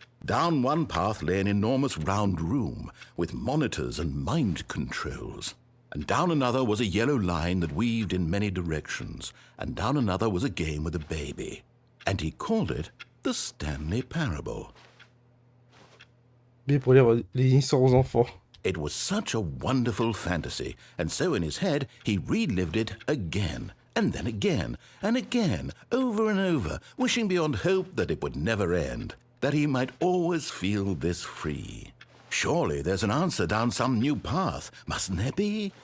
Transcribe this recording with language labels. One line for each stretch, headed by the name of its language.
English: Down one path lay an enormous round room with monitors and mind controls. And down another was a yellow line that weaved in many directions. And down another was a game with a baby. And he called it the Stanley Parable.
French: Bien pour lire les histoires aux enfants.
English: It was such a wonderful fantasy, and so in his head he relived it again, and then again, and again, over and over, wishing beyond hope that it would never end, that he might always feel this free. Surely there's an answer down some new path, mustn't there be?